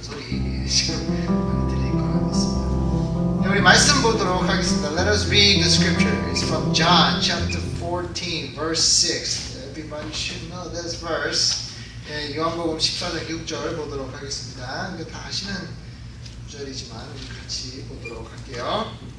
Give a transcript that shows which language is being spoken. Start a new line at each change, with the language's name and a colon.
Korean: 지금 많이 들릴 거라 믿습니다. 네, 우리 말씀 보도록 하겠습니다.
English: Let us read the scripture. It's from John chapter 14 verse 6. Everybody should know this verse.
Korean: 네, 요한복음 14장 6절 보도록 하겠습니다. 이거 다 아시는 구절이지만 우리 같이 보도록 할게요.